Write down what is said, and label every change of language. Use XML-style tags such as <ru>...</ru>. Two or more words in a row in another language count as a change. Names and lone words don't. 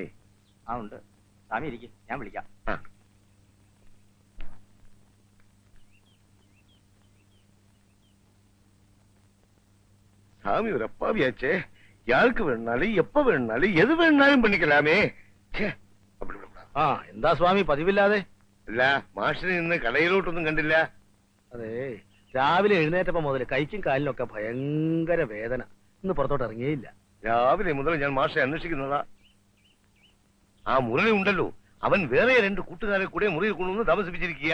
<ml>ആ ഉണ്ട്. സ്വാമി ഇരിക്കും, ഞാൻ വിളിക്കാം.</ml> <ta>சாமி ஒரு அப்பாவியாச்சே. யாருக்கு வேணுனாலும் எப்ப வேணுனாலும் எது வேணுனாலும் பண்ணிக்கலாமே. அப்படி விடக்கூடாது.</ta> <ml>എന്താ സ്വാമി പതിവില്ലാതെ? അല്ല, മാഷിനെ ഇന്ന് കടയിലോട്ടൊന്നും കണ്ടില്ല. അതെ, രാവിലെ എഴുന്നേറ്റപ്പോ മുതൽ കൈക്കും കാലിനും ഒക്കെ ഭയങ്കര വേദന. ഇന്ന് പുറത്തോട്ട് ഇറങ്ങിയില്ല. രാവിലെ മുതൽ ഞാൻ മാഷെ അന്വേഷിക്കുന്നതാ. ആ മുരളി ഉണ്ടല്ലോ, അവൻ വേറെ 2 കൂട്ടുകാരെ കൂടെ മുറിയിൽ കൊണ്ടുവന്ന് താമസിപ്പിച്ചിരിക്കുക.</ml>